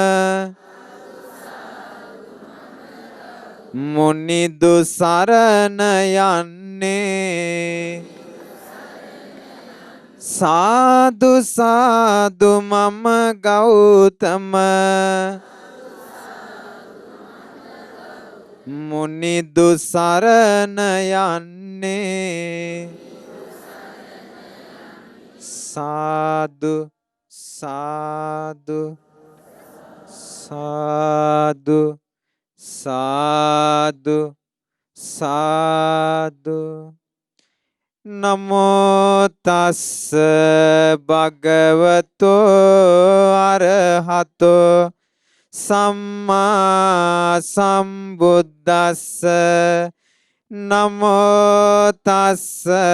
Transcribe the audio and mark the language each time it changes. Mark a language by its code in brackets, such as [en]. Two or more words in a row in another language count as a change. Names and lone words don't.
[si] මුනිදු සරණ යන්නේ සාදු සාදු මම ගෞතම මුනිදු සරණ යන්නේ සාදු සාදු සාදු සාදු [pi] සාදු නමෝ තස්ස භගවතෝ අරහතෝ සම්මා සම්බුද්දස්ස නමෝ තස්ස